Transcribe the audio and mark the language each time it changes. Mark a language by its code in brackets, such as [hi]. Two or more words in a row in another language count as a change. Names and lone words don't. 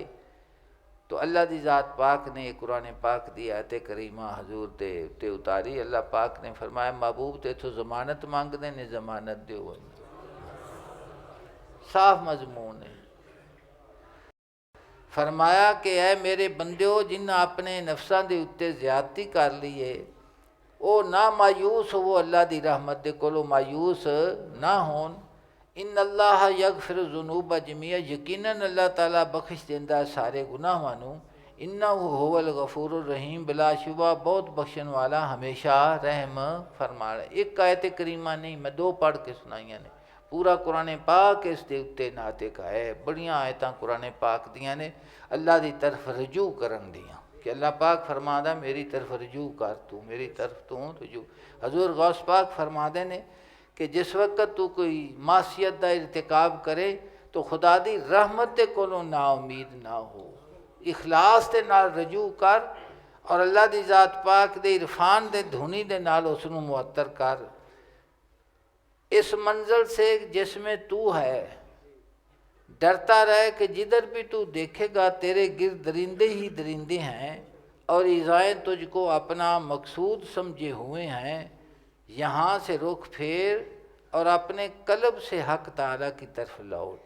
[pa] تو اللہ دی ذات پاک نے قرآن پاک دی آیت کریمہ حضور دے تے اتاری۔ اللہ پاک نے فرمایا محبوب تے تو ضمانت مانگ دے نے، ضمانت دیو، صاف مضمون ہے۔ فرمایا کہ اے میرے بندیو جنہ اپنے نفساں دے اتے زیادتی کر لیے، او نہ مایوس ہو اللہ دی رحمت دے کولو، مایوس نہ ہون، [ar] ان اللہ یغفر الذنوب جمیعا، [pa] یقیناً اللہ تعالیٰ بخش دیندا سارے گناہاں نوں، [ar] انہ هو الغفور الرحیم، [pa] بلا شبہ بہت بخشن والا ہمیشہ رحم فرمانا۔ ایک آیت کریمہ نہیں، میں دو پڑھ کے سنائیاں نے، پورا قرآن پاک اس دے اتے ناطق ہے، بڑیاں آیتاں قرآن پاک دیاں نے اللہ دی طرف رجوع کرن دیاں، [ur] کہ اللہ پاک فرماتا میری طرف رجوع کر، تو میری طرف تو رجوع۔ [pa] حضور غوث پاک فرماتے نے کہ جس وقت تو کوئی معصیت دا ارتکاب کرے تو خدا دی رحمت دے کولوں نا امید نہ ہو، اخلاص دے نال رجوع کر، اور اللہ دی ذات پاک دے عرفان دے دھنی دے نال اس نوں معطر کر، [ur] اس منزل سے جس میں تو ہے ڈرتا رہے کہ جدھر بھی تو دیکھے گا تیرے گرد درندے ہی درندے ہیں، اور ایذائیں تجھ کو اپنا مقصود سمجھے ہوئے ہیں، یہاں سے رخ پھیر اور اپنے قلب سے حق تعالیٰ کی طرف لوٹ۔